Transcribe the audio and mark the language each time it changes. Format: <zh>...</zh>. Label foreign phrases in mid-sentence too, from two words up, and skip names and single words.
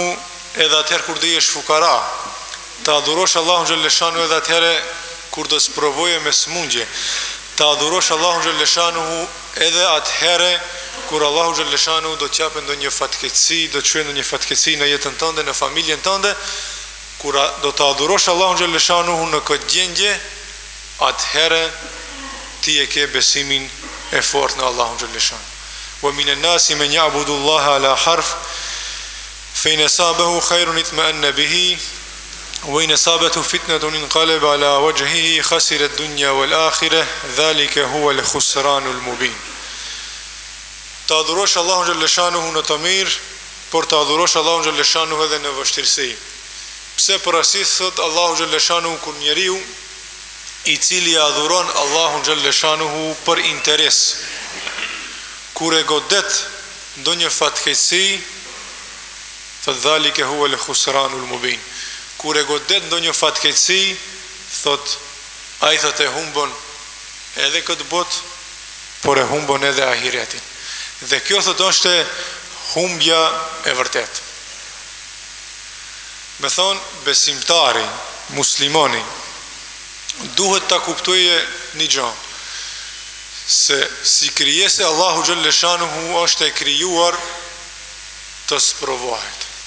<sq>edhe atëherë kur do jesh fukara, të adhurosh Allahu xhaleshanuhu edhe atëherë kur do sprovoje me smundje, të adhurosh Allahu xhaleshanuhu edhe atëherë kur Allahu xhaleshanuhu do të japë ndonjë fatkeqësi, do të çojë ndonjë fatkeqësi në jetën tënde, në familjen tënde, kur do të adhurosh Allahu xhaleshanuhu në këtë gjendje, atëherë ti e ke besimin e fortë në Allahu xhaleshanuhu.</sq> <ar>ومن الناس من يعبد الله على حرف فإن أصابه خير اطمأن به وإن أصابته فتنة انقلب على وجهه خسر الدنيا والآخرة ذلك هو الخسران المبين.</ar> <sq>Të adhurosh Allahun xhaleshanuhu në të mirë, por të adhurosh Allahun xhaleshanuhu edhe në vështirësi. Pse për arsye thot Allahu xhaleshanuhu kur njeriu i cili adhuron Allahun xhaleshanuhu për interes, kur e godet ndonjë fatkeqësi, thot</sq> <ar>ذلك هو الخسران المبين.</ar> <sq>Kur e godet ndonjë fatkeqësi, thot ai thot e humbon edhe këtë botë, por e humbon edhe ahiretin. Dhe kjo thot është humbja e vërtet. Me thonë, besimtari, muslimani, duhet ta kuptoje një gjë, se si krijese Allahu xhaleshanuhu është e krijuar të sprovohet.</sq>